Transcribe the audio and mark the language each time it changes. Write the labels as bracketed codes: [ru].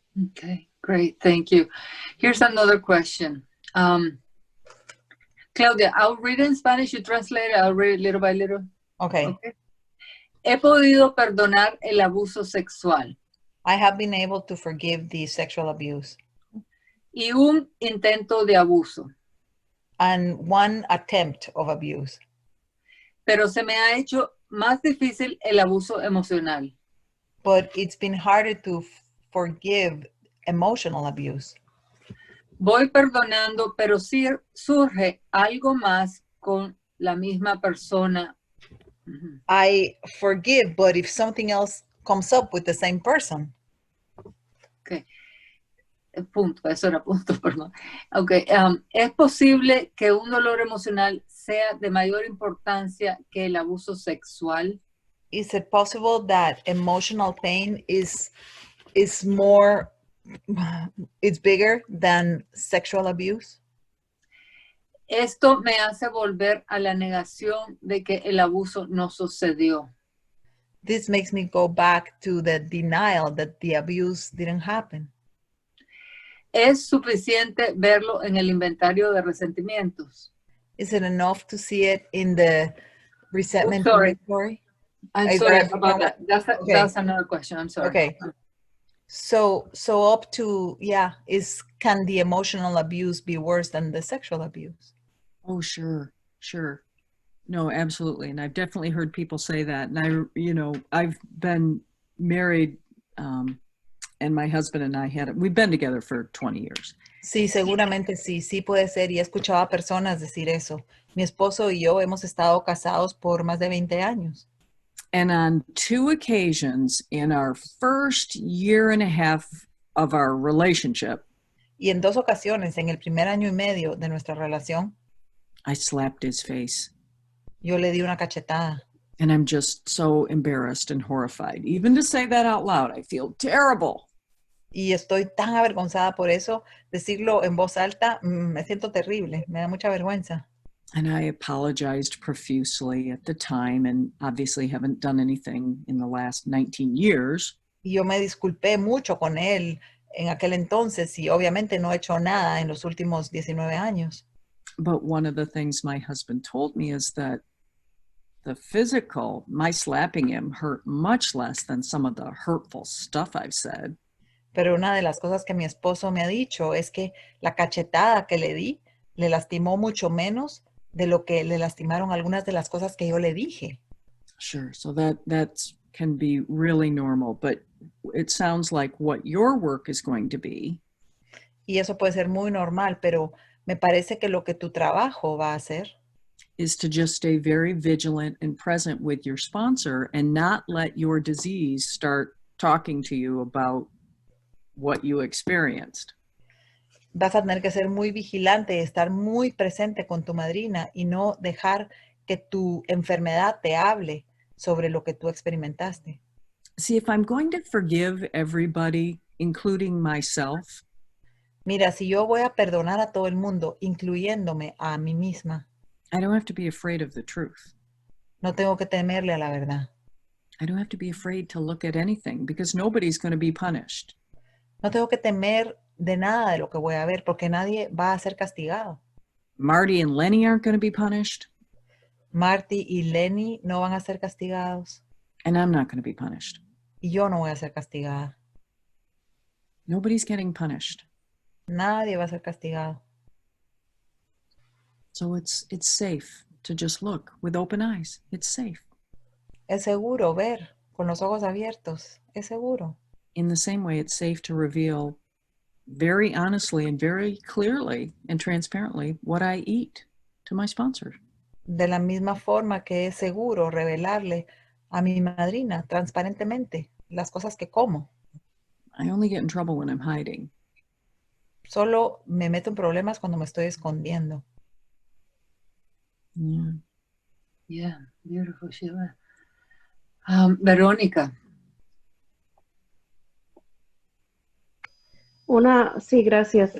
[en] Okay, great, thank you. Here's another question. Claudia, I'll read it in Spanish, you translate it, I'll read it little by little. Okay. [es] He podido perdonar el abuso sexual. [en] I have been able to forgive the sexual abuse. [es] Y un intento de abuso. [en] And one attempt of abuse. [es] Pero se me ha hecho más difícil el abuso emocional. [en] But it's been harder to forgive emotional abuse. [es] Voy perdonando, pero sí surge algo más con la misma persona. [en] I forgive, but if something else comes up with the same person. Okay. [es] Punto, eso era punto, perdón. Okay. ¿Es posible que un dolor emocional sea de mayor importancia que el abuso sexual? [en] Is it possible that emotional pain is more, it's bigger than sexual abuse? [es] Esto me hace volver a la negación de que el abuso no sucedió. [en] This makes me go back to the denial that the abuse didn't happen. [es] ¿Es suficiente verlo en el inventario de resentimientos? [en] Is it enough to see it in the resentment inventory? I'm I sorry gotta- about that. That's another question. I'm sorry. Okay. So up to, can the emotional abuse be worse than the sexual abuse? Oh, sure. No, absolutely. And I've definitely heard people say that. And I've been married, and my husband and I we've been together for 20 years. [es] Sí, seguramente sí puede ser. Y he escuchado a personas decir eso. Mi esposo y yo hemos estado casados por más de 20 años. [en] And on 2 occasions in our first year and a half of our relationship, [es] y en 2 ocasiones, en el primer año y medio de nuestra relación, [en] I slapped his face. [es] Yo le di una cachetada. [en] And I'm just so embarrassed and horrified. Even to say that out loud, I feel terrible. [es] Y estoy tan avergonzada por eso. Decirlo en voz alta, me siento terrible. Me da mucha vergüenza. [en] And I apologized profusely at the time, and obviously haven't done anything in the last 19 years. [es] Y yo me disculpé mucho con él en aquel entonces y obviamente no he hecho nada en los últimos 19 años. [en] But one of the things my husband told me is that the physical, my slapping him, hurt much less than some of the hurtful stuff I've said. [es] Pero una de las cosas que mi esposo me ha dicho es que la cachetada que le di le lastimó mucho menos de lo que le lastimaron algunas de las cosas que yo le dije. [en] Sure, so that can be really normal, but it sounds like what your work is going to be. [es] Y eso puede ser muy normal, pero me parece que lo que tu trabajo va a hacer [en] is to just stay very vigilant and present with your sponsor and not let your disease start talking to you about what you experienced. [es] Vas a tener que ser muy vigilante y estar muy presente con tu madrina y no dejar que tu enfermedad te hable sobre lo que tú experimentaste. [en] See, if I'm going to forgive everybody, including myself, [es] mira, si yo voy a perdonar a todo el mundo, incluyéndome a mí misma, [en] I don't have to be afraid of the truth. [es] No tengo que temerle a la verdad. [en] I don't have to be afraid to look at anything because nobody's going to be punished. [es] No tengo que temer de nada de lo que voy a ver porque nadie va a ser castigado. [en] Marty and Lenny aren't going to be punished. [es] Marty y Lenny no van a ser castigados. [en] And I'm not going to be punished. [es] Y yo no voy a ser castigada. [en] Nobody's getting punished. [es] Nadie va a ser castigado. [en] So it's safe to just look with open eyes. It's safe. [es] Es seguro ver con los ojos abiertos. Es seguro. [en] In the same way, it's safe to reveal very honestly and very clearly and transparently what I eat to my sponsor. [es] De la misma forma que es seguro revelarle a mi madrina transparentemente las cosas que como. [en] I only get in trouble when I'm hiding. [es] Solo me meto en problemas cuando me estoy escondiendo. [en] Yeah, beautiful, Sheila. Verónica. [es] Sí, gracias.